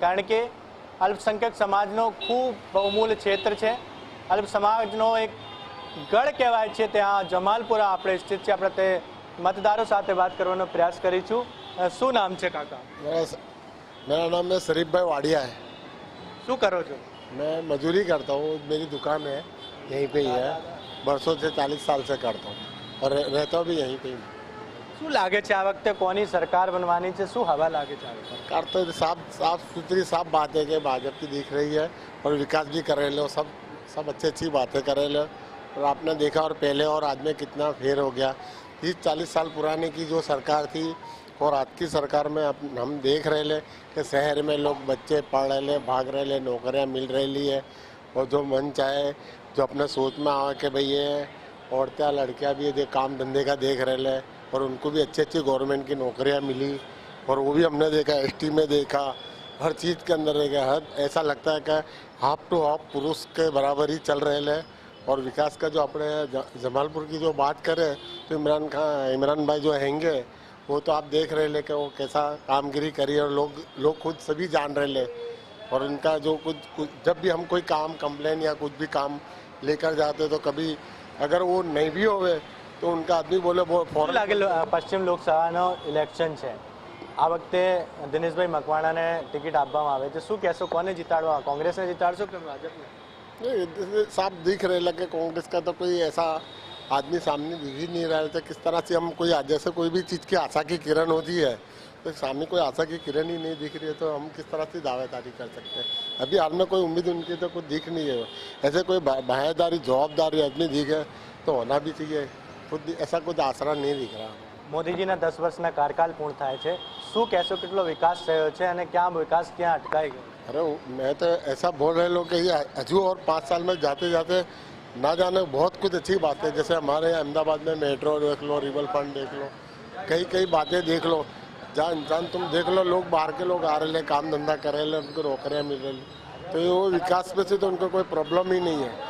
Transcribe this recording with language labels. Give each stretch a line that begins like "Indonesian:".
Gujarati: કારણ કે અલ્પસંખ્યક સમાજનો ખૂબ બહુમૂલ્ય ક્ષેત્ર છે, અલ્પ સમાજનો એક ગઢ કહેવાય છે। ત્યાં જમાલપુરા આપણે સ્થિત છે। આપણે તે મતદારો સાથે વાત કરવાનો પ્રયાસ કરીશું। શું નામ છે કાકા?
Hindi: मेरा नाम है शरीफ भाई वाडिया है।
Gujarati: શું કરો છો?
Hindi: मैं मजदूरी करता हूँ, मेरी दुकान है यहीं पे ही है, बरसों से 40 साल से करता हूँ और रहता भी यहीं पे ही।
Gujarati: શું લાગે છે આ વખતે કોની સરકાર બનવાની છે, શું હવા લાગે છે?
Hindi: सरकार तो साफ सुथरी साफ बात है कि भाजपा की दिख रही है और विकास भी कर रहे हो, सब अच्छी बातें कर रहे हो। और आपने देखा और पहले और आज में कितना फेर हो गया। 30-40 साल पुराने की जो सरकार थी और आज की सरकार में हम देख रहे कि शहर में लोग बच्चे पढ़ रहे, भाग रहे, नौकरियां मिल रही है और जो मन चाहे जो अपने सोच में आवे कि भाई ये औरतें लड़कियां भी ये काम धंधे का देख रहे और उनको भी अच्छी गवर्नमेंट की नौकरियां मिली। और वो भी हमने देखा, एसटी में देखा, हर चीज़ के अंदर देखा। हर ऐसा लगता है कि हाफ टू हाफ पुरुष के बराबर ही चल रहे हैं। और विकास का जो अपने जमालपुर की जो बात करें तो इमरान भाई जो हैंगे वो तो आप देख रहे कि वो कैसा कामगिरी करी और लोग खुद सभी जान रहे। और उनका जो कुछ जब भी हम कोई काम कंप्लेन या कुछ भी काम लेकर जाते तो कभी अगर वो नहीं भी होवे तो उनका आदमी बोले वो फौरन
Gujarati: લાગે પશ્ચિમ લોકસભાનો ઇલેક્શન છે, આ વખતે દિનેશભાઈ મકવાણાને ટિકિટ આપવામાં આવે છે, શું કહેશો? કોને જીતાડવા? કોંગ્રેસને જીતાડશો કે ભાજપને?
Hindi: साफ दिख रहे लगे कांग्रेस का तो कोई ऐसा आदमी सामने दिख ही नहीं रहा था। किस तरह से हम कोई जैसे कोई भी चीज़ की आशा की किरण होती है तो सामने कोई आशा की किरण ही नहीं दिख रही है तो हम किस तरह से दावेदारी कर सकते हैं? अभी हाल में कोई उम्मीद उनकी तो कुछ दिख नहीं है। ऐसे कोई बाहेदारी जवाबदारी आदमी दिखे तो होना भी चाहिए, खुद ऐसा कुछ आसरा नहीं दिख रहा।
Gujarati: મોદીજીના 10 વર્ષના કાર્યકાળ પૂર્ણ થાય છે, શું કહેશો કેટલો વિકાસ થયો છે અને ક્યાં વિકાસ ક્યાં અટકાઈ ગયો?
Hindi: अरे मैं तो ऐसा बोल रहे लोग कि हजू और 5 साल में जाते जाते ना जाने बहुत कुछ अच्छी बात है। जैसे हमारे अहमदाबाद में मेट्रो देख लो, रिवर फ्रंट देख लो, कई बातें देख लो। जहाँ इंसान तुम देख लो, लोग बाहर के लोग आ रहे, काम धंधा कर रहे, उनको नौकरियाँ मिल रही, तो वो विकास में से तो उनको कोई प्रॉब्लम ही नहीं है।